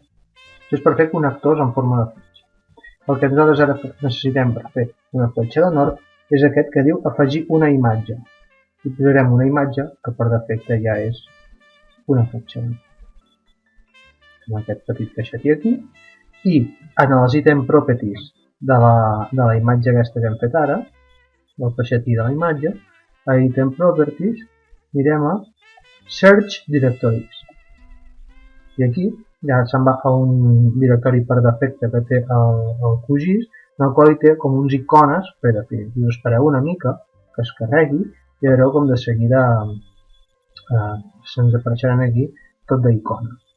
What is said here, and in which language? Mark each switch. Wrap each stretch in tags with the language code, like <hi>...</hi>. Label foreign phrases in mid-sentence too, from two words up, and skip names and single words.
<ca>És per fer connectors en forma de fletxa. El que nosaltres ara necessitem per fer una fletxa de nord és aquest que diu afegir una imatge. I posarem una imatge que per defecte ja és una fletxa de nord. Amb aquest petit caixetí aquí. I en els</ca> <en>item properties</en> <ca>de la imatge aquesta que hem fet ara, del caixetí de la imatge, a</ca> <en>item properties,</en> <ca>mirem a</ca> <en>Search Directories.</en> <ca>I aquí ja se'n va a un directori per defecte que té el QGIS, en el qual hi té com uns icones predefinits. Us espereu una mica que es carregui i veureu com de seguida se'ns apareixeran aquí tot d'icones.</ca>